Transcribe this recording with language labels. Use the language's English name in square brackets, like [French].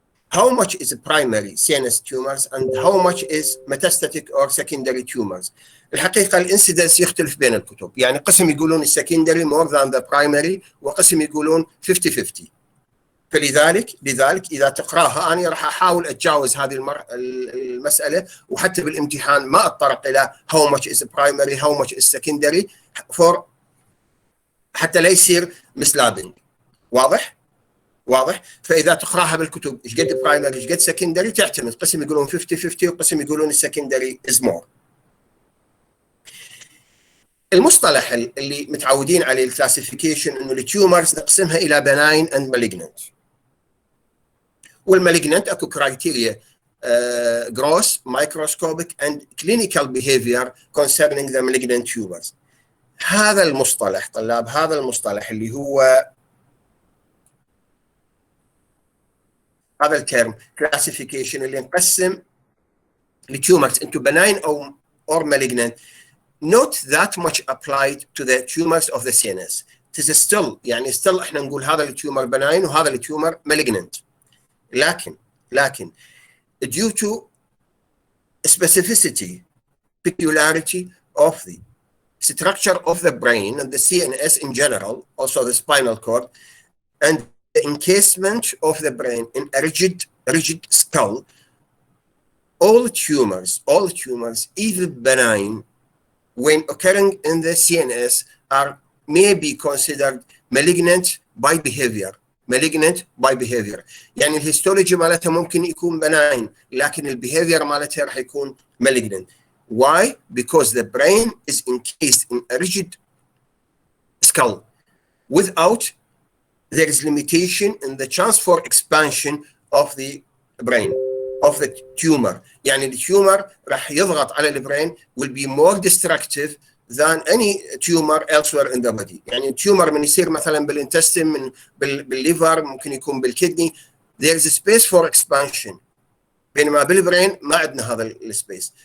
[English] How much is primary CNS tumors and how much is metastatic or secondary tumors؟ [Arabic] الحقيقة الانسيدنس يختلف بين الكتب، يعني قسم يقولون السكندري [English] more than the primary [Arabic] وقسم يقولون 50-50. فلذلك إذا تقراها أنا راح أحاول أتجاوز هذه المسألة، وحتى بالامتحان ما أتطرق إلى [English] how much is primary how much is secondary [Arabic] حتى لا يصير misleading. واضح؟ فإذا تقراها بالكتب إيش قد برايمري إيش قد سكندري تعتمد، قسم يقولون 50-50 وقسم يقولون السكندري [English] is more. [Arabic] المصطلح اللي متعودين عليه الكلاسيفيكيشن انه التيومرز نقسمها الى [English] benign and malignant. [Arabic] والمالجنانت اكو كرايتيريا [English] gross, microscopic and clinical behavior concerning the malignant tumors. [Arabic] هذا المصطلح طلاب، هذا المصطلح اللي هو هذا الترم classification اللي نقسم التيومرز [English] into benign or malignant not that much applied to the tumors of the CNS. It is still [Arabic] يعني still احنا نقول هذا التيومر benign وهذا التيومر malignant. [English] لكن due to specificity, peculiarity of the structure of the brain and the CNS in general, also the spinal cord, and the encasement of the brain in a rigid skull, all tumors, even benign, when occurring in the CNS may be considered malignant by behavior. [Arabic] يعني الهيستولوجي مالتها ممكن يكون benign لكن البيهيفير مالتها راح يكون malignant. [English] Why? Because the brain is encased in a rigid skull. Without, there is limitation in the chance for expansion of the brain, of the tumor. [Arabic] يعني التيومر راح يضغط على البرين [English] will be more destructive than any tumor elsewhere in the body. [Arabic] يعني التيومر من يصير مثلا بالانتستين بالليفر ممكن يكون بالكدني [English] there is a space for expansion [Arabic] بينما بالبرين ما عندنا هذا السبيس.